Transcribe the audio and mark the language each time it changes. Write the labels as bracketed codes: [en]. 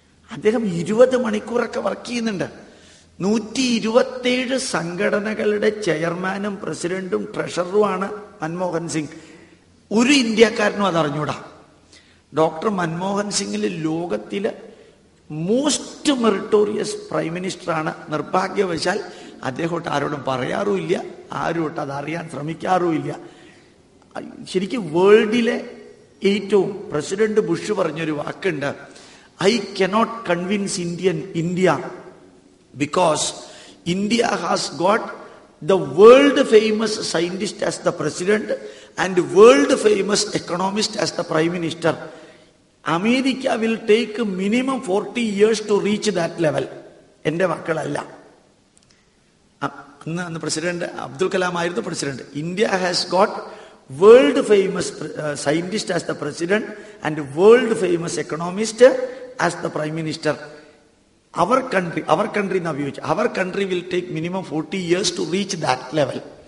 [ml] അദ്ദേഹം 20 മണിക്കൂറൊക്കെ വർക്ക് ചെയ്യുന്നുണ്ട്. 127 സംഘടനകളുടെ ചെയർമാനും പ്രസിഡന്റും ട്രഷററുമാണ് മൻമോഹൻ സിംഗ്. ഒരു ഇന്ത്യക്കാരനും അതറിഞ്ഞൂടാ. ഡോക്ടർ മൻമോഹൻ സിംഗിൽ ലോകത്തിലെ മോസ്റ്റ് മെറിറ്റോറിയസ് പ്രൈം മിനിസ്റ്ററാണ്. നിർഭാഗ്യവശാൽ അദ്ദേഹം ആരോടും പറയാറുമില്ല, ആരോട്ട് അതറിയാൻ ശ്രമിക്കാറുമില്ല. ശരിക്കും വേൾഡിലെ ഏറ്റവും പ്രസിഡന്റ് ബുഷ് പറഞ്ഞൊരു വാക്കുണ്ട്, [en] I cannot convince India because India has got the world famous scientist as the president and world famous economist as the prime minister. America will take minimum 40 years to reach that level. [ml] എൻ്റെ വാക്കുകളല്ല. അന്ന് president Abdul Kalam ആയിരുന്നു president. [en] India has got world famous scientist as the president and world famous economist as the prime minister. Our country [ml] എന്ന് ഉപയോഗിച്ചു. [en] Our country will take minimum 40 years to reach that level.